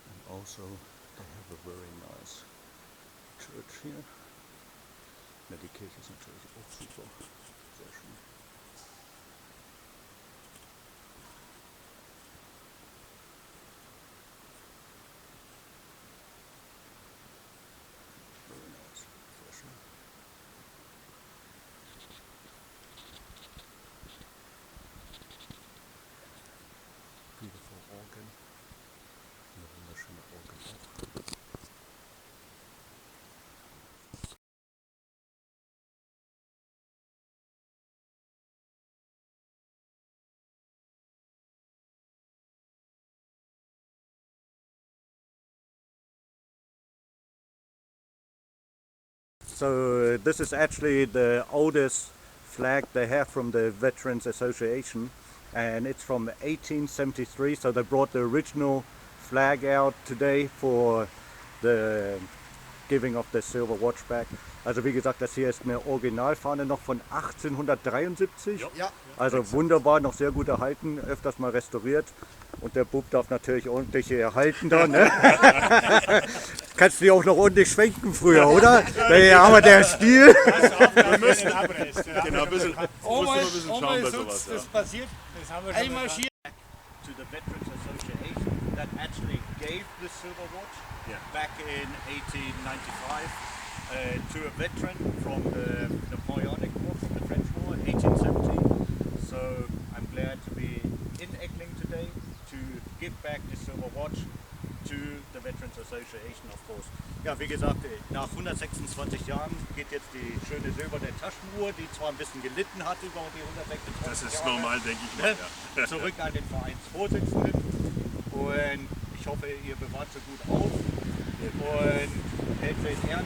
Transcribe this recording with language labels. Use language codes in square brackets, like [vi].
[en] Also, they have a very nice church here. [de] Medication ist natürlich auch super. Sehr schön. [en] Very nice. [de] Sehr schön. [en] Beautiful organ. [de] Eine wunderschöne Orgel auch. [en] So this is actually the oldest flag they have from the Veterans Association, and it's from 1873, so they brought the original flag out today for the giving of the silver watch back. [de] Also wie gesagt, das hier ist eine Originalfahne noch von 1873. Ja. Also wunderbar, noch sehr gut erhalten, öfters mal restauriert. Und der Bub darf natürlich ordentlich hier erhalten da, ne? Kannst du die auch noch ordentlich schwenken früher, oder? Ja, aber der Stil. Wir müssen Abrest. Genau, ein bisschen schauen bei sowas. Das passiert. Das haben wir schon Einmal getan. [en] To the Veterans Association that actually gave the silver watch back in 1895 to a veteran from the Napoleonic War, from the French War, 1870. So I'm glad to be in Eckling today to give back the silver watch to the Veterans Association, of course. [de] Ja, wie gesagt, nach 126 Jahren geht jetzt die schöne Silberne Taschenuhr, die zwar ein bisschen gelitten hat über die 126 Das ist Jahre. normal, denke ich mal. Ja. Zurück an den Vereinsvorsitzenden. Und ich hoffe, ihr bewahrt so gut auf und hält sie in Ehren.